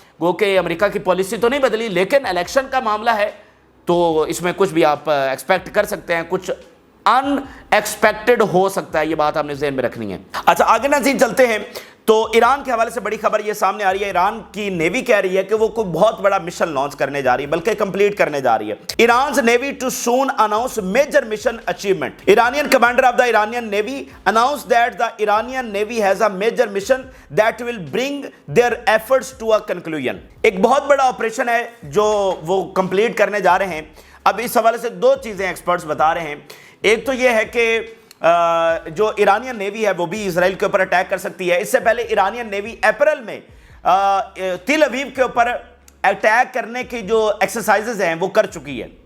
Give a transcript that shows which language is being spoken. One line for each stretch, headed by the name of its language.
Urdu: گو کہ امریکہ کی پالیسی تو نہیں بدلی، لیکن الیکشن کا معاملہ ہے تو اس میں کچھ بھی آپ ایکسپیکٹ کر سکتے ہیں، کچھ ان ایکسپیکٹڈ ہو سکتا ہے. یہ بات آپ نے ذہن میں رکھنی ہے. اچھا آگے ناظرین چلتے ہیں. تو ایران کے حوالے سے بڑی خبر یہ سامنے آ رہی ہے. ایران کی نیوی کہہ رہی ہے کہ وہ کوئی بہت بڑا مشن لانچ کرنے جا رہی ہے، بلکہ کمپلیٹ کرنے جا رہی ہے.
English: Iran's navy to soon announce major mission achievement. Iranian commander of the Iranian navy announce that the Iranian navy has a major mission that will bring their efforts to a conclusion.
Urdu: ایک بہت بڑا operation ہے جو وہ complete کرنے جا رہے ہیں. اب اس حوالے سے 2 چیزیں ایکسپرٹس بتا رہے ہیں. ایک تو یہ ہے کہ جو ایرانین نیوی ہے وہ بھی اسرائیل کے اوپر اٹیک کر سکتی ہے. اس سے پہلے ایرانین نیوی اپریل میں تل ابیب کے اوپر اٹیک کرنے کی جو ایکسرسائزز ہیں وہ کر چکی ہے.